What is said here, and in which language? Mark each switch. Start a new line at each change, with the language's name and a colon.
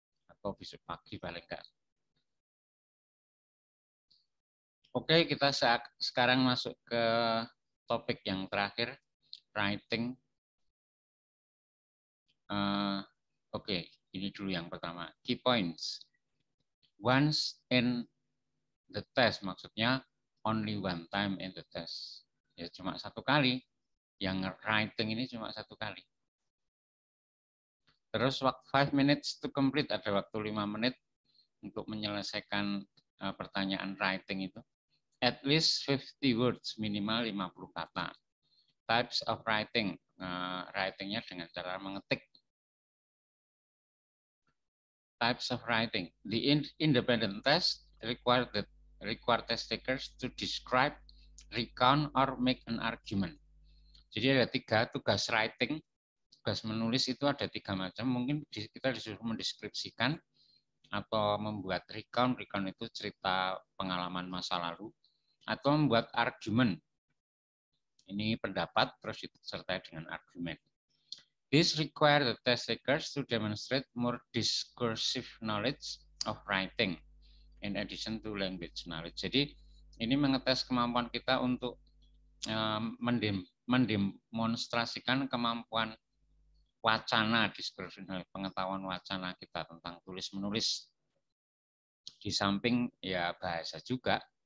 Indonesian: Atau besok pagi paling enggak. Oke, kita sekarang masuk ke topik yang terakhir, writing. Oke, ini dulu yang pertama.
English: Key points. Once in the test,
Indonesian: maksudnya
English: only one time in the test.
Indonesian: Ya cuma satu kali. Yang writing ini cuma satu kali. Terus waktu
English: 5 minutes to complete,
Indonesian: ada waktu 5 menit untuk menyelesaikan pertanyaan writing itu.
English: At least 50 words,
Indonesian: minimal 50 kata.
English: Types of writing,
Indonesian: writingnya dengan cara mengetik.
English: Types of writing. The independent test require test takers to describe, recount, or make an argument.
Indonesian: Jadi ada 3 tugas writing, tugas menulis itu ada 3 macam. Mungkin kita disuruh mendeskripsikan atau membuat recount. Recount itu cerita pengalaman masa lalu. Atau membuat argumen. Ini pendapat, terus disertai dengan argumen.
English: This require the test takers to demonstrate more discursive knowledge of writing in addition to language knowledge.
Indonesian: Jadi ini mengetes kemampuan kita untuk mendemonstrasikan kemampuan wacana, discursive knowledge, pengetahuan wacana kita tentang tulis menulis. Di samping ya bahasa juga.